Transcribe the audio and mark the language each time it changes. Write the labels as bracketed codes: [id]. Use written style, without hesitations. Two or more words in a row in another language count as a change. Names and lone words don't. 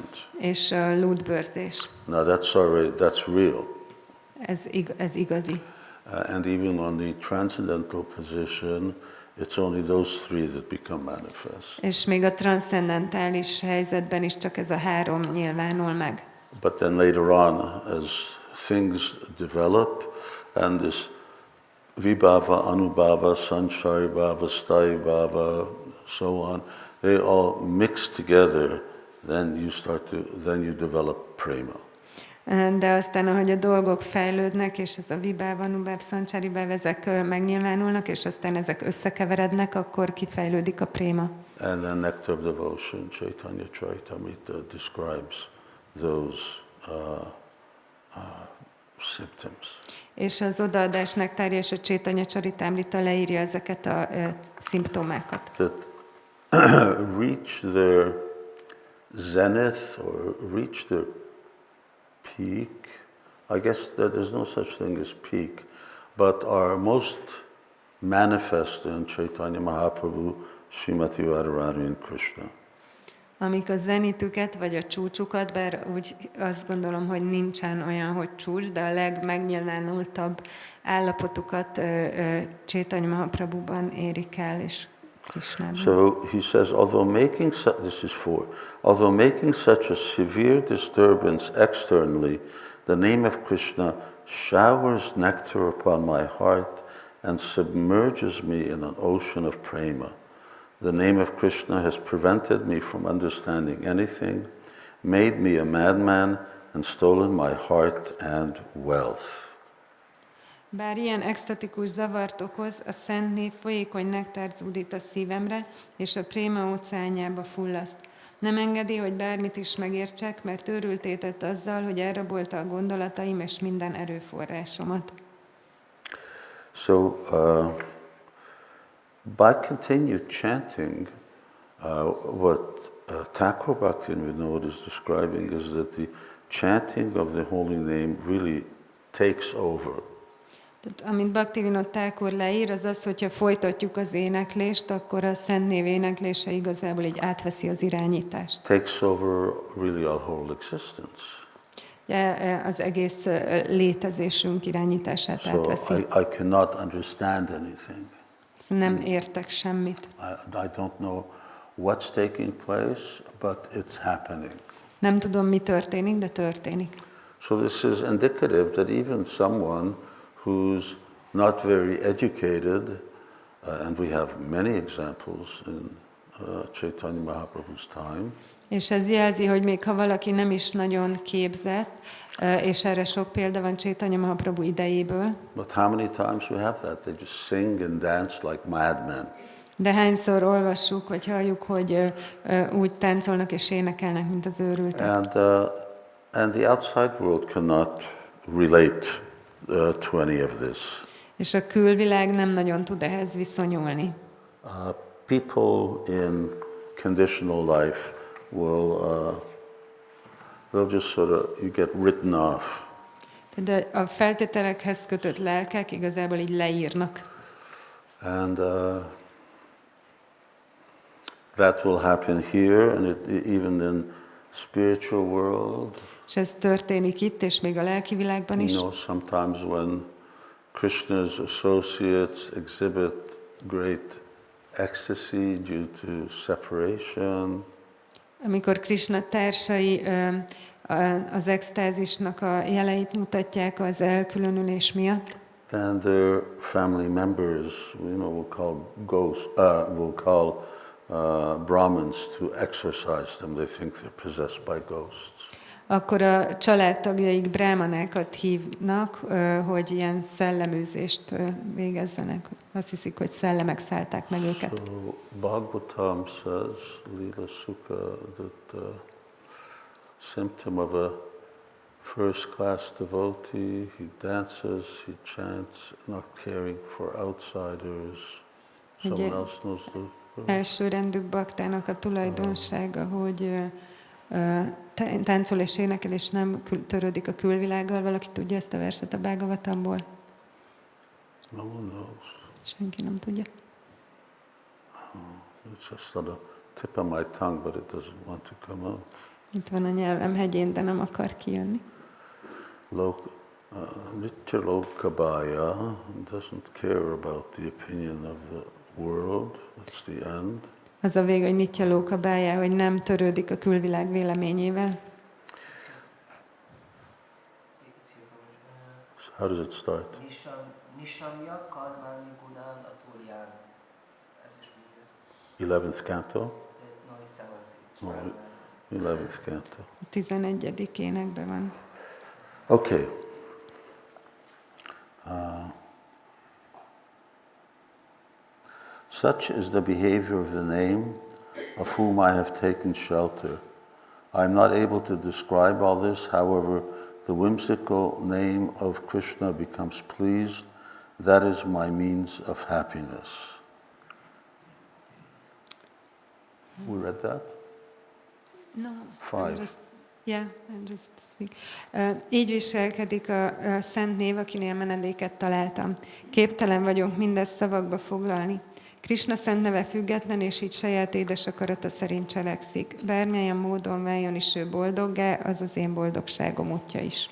[hu] És a lúdbőrzés. [en] Now that's real. [hu] Ez igazi. [en] And even on the transcendental position, it's only those three that become manifest. [hu] És még a transzcendentális helyzetben is csak ez a három nyilvánul meg. [en] But then later on, as things develop, and this [sa] vibhava, anubhava, sanchari bhava, sthayi bhava, [en] so on, they all mix together, then you develop prema. [hu] De aztán, ahogy a dolgok fejlődnek, és ez a [sa] vibhava, anubhava, sanchari bhava, [hu] ezek megnyilvánulnak, és aztán ezek összekeverednek, akkor kifejlődik a préma. [en] And then Nectar of Devotion, Chaitanya Charitamrita describes those symptoms. [hu] És az odaadás nektárja és a Chaitanya Charitamrita leírja ezeket a szimptomákat. [en] That reach their zenith or reach their peak. I guess that there's no such thing as peak, but are most manifest in Chaitanya Mahaprabhu, Srimati Radharani and Krishna. [hu] amik a zenitüket vagy a csúcsukat, bár úgy azt gondolom, hogy nincsen olyan, hogy csúcs, de a legmegnyilvánultabb állapotukat Chaitanya Mahaprabhuban érik el, és Krishnában. [en] So he says, this is 4, although making such a severe disturbance externally, the name of Krishna showers nectar upon my heart and submerges me in an ocean of prema. The name of Krishna has prevented me from understanding anything, made me a madman, and stolen my heart and wealth. [hu] Bár ilyen extatikus zavart okoz, a szent név folyékony nektárt zúdít a szívemre, és a préma óceánjába fullaszt. Nem engedi, hogy bármit is megértsek, mert őrültté tett azzal, hogy elrabolta a gondolataim és minden erőforrásomat. [en] So, by continued chanting, what Thakur Bhaktivinoda is describing is that the chanting of the holy name really takes over. [hu] Tehát, amit Bhaktivinoda Thakur leír, az az, hogyha folytatjuk az éneklést, akkor a szent név éneklése igazából így átveszi az irányítást. [en] Takes over really our whole existence. [hu] Az egész létezésünk irányítását átveszi. [en] So I cannot understand anything. [hu] Nem értek semmit. [en] I don't know what's taking place, but it's happening. [hu] Nem tudom, mi történik, de történik. [en] So this is indicative that even someone who's not very educated, and we have many examples in Chaitanya Mahaprabhu's time. [hu] És ez jelzi, hogy még ha valaki nem is nagyon képzett, és erre sok példa van Chaitanya Mahaprabhu idejéből. [en] But how many times we have that? They just sing and dance like madmen. [hu] De hányszor olvassuk, vagy halljuk, hogy úgy táncolnak és énekelnek, mint az őrültek. [en] And the outside world cannot relate to any of this. [hu] És a külvilág nem nagyon tud ehhez viszonyulni. [en] People in conditional life they'll just sort of, you get written off. [hu] De a feltételekhez kötött lelkek igazából így leírnak. [en] And that will happen here, and even in spiritual world. [hu] És ez történik itt, és még a lelki világban is. [en] You know, sometimes when Krishna's associates exhibit great ecstasy due to separation. [hu] Amikor Krishna társai az extázisnak a jeleit mutatják az elkülönülés miatt, [en] then their family members, will call Brahmins to exorcise them. They think they're possessed by ghosts. [hu] Akkor a családtagjaik brámanákat hívnak, hogy ilyen szelleműzést végezzenek. Azt hiszik, hogy szellemek szállták meg őket. [en] So Bhagavatam says, Lila Sukha, that symptom of a first-class devotee, he dances, he chants, not caring for outsiders. Someone else knows the verse. [hu] Elsőrendű baktának a tulajdonsága, hogy táncol és énekel, és nem törődik a külvilággal. Valaki tudja ezt a verset a Bhagavatamból? [en] No one knows. [hu] Senki nem tudja. [en] It's just on the tip of my tongue, but it doesn't want to come out. [hu] Itt van a nyelvem hegyén, de nem akar kijönni. [sa] Nitya Lokabaya [en] doesn't care about the opinion of the world. That's the end. [hu] Az a vége, hogy [sa] Nitya Lokabaya, [hu] hogy nem törődik a külvilág véleményével. [en] So how does it start? [sa] Nishamya karmani gunán atulján. [hu] Ez is úgy [en] 11th canto? No, 11th canto. 11. [hu] énekben van. [en] Okay. Such is the behavior of the name of whom I have taken shelter. I am not able to describe all this, however, the whimsical name of Krishna becomes pleased. That is my means of happiness. We read that? No. 5. [hu] Így viselkedik a szent név, akinél menedéket találtam. Képtelen vagyok mindezt szavakba foglalni. Krisna szent neve független, és így saját édes akarata szerint cselekszik. Bármilyen módon váljon is ő boldoggá, az az én boldogságom útja is.